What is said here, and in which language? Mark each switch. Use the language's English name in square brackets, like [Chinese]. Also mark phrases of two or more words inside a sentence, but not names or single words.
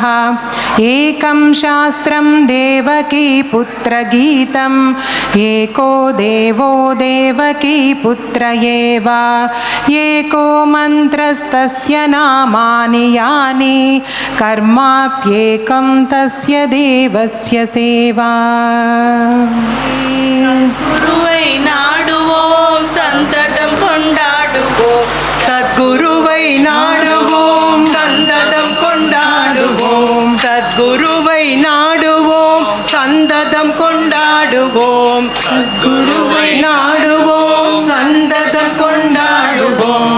[Sanskrit] एकं शास्त्रं देवकीपुत्रगीतम् एको देवो देवकीपुत्र एव एको मन्त्रस्तस्य नामानि यानि कर्माप्येकं तस्य देवस्य सेवा। [Tamil] குருவை நாடுவோம் சந்ததம் கொண்டாடுவோம் சத்குருவை நாடுவோம் சந்ததம் கொண்டாடுவோம் சத்குருவை நாடுவோம் சந்ததம் கொண்டாடுவோம் சத்குருவை நாடுவோம் சந்ததம் கொண்டாடுவோம்.